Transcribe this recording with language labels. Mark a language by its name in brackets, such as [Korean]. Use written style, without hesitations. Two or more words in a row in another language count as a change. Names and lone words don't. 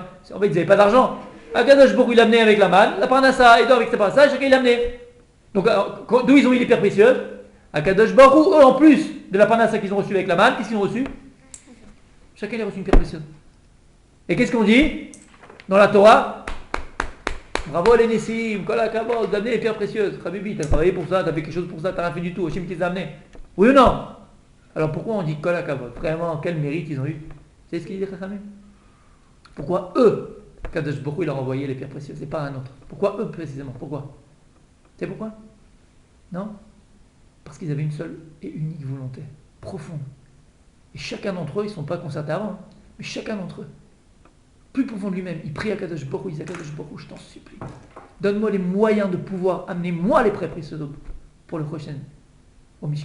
[French] En fait, ils n'avaient pas d'argent. [Hebrew] הקדוש ברוך הוא, [French] il l'a amené avec la manne, la parnassa, et donc avec sa parnassa, chacun il l'a amené. Donc, d'où ils ont eu les pierres précieuses? [Hebrew] הקדוש ברוך הוא, [French] eux, en plus de la parnassa qu'ils ont reçue avec la manne, qu'est-ce qu'ils ont reçu? Chacun il a reçu une pierre précieuse. Et qu'est-ce qu'on dit dans la Torah? Bravo les Nessim, [Hebrew] כל הכבוד, [French] d'amener les pierres précieuses. Habibi, t'as travaillé pour ça, t'as fait quelque chose pour ça, t'as rien fait du tout. Hachem qui les a amenés. Oui ou non? Alors pourquoi on dit [Hebrew] כל הכבוד? [French] Vraiment, quel mérite ils ont eu? Vous savez ce qu'il dit Chachamim? Pourquoi eux, [Hebrew] קדוש ברוך הוא, [French] il leur a envoyé les pierres précieuses et pas un autre? Pourquoi eux précisément? Pourquoi? Tu sais pourquoi? Non? Parce qu'ils avaient une seule et unique volonté, profonde. Et chacun d'entre eux, ils ne sont pas concertés avant, mais chacun d'entre eux, plus profond de lui-même, il prie à [Hebrew] קדוש ברוך הוא, [French] il dit à [Hebrew] קדוש ברוך הוא, [French] je t'en supplie, donne-moi les moyens de pouvoir amener moi les pierres précieuses pour le prochain, au Mishkan.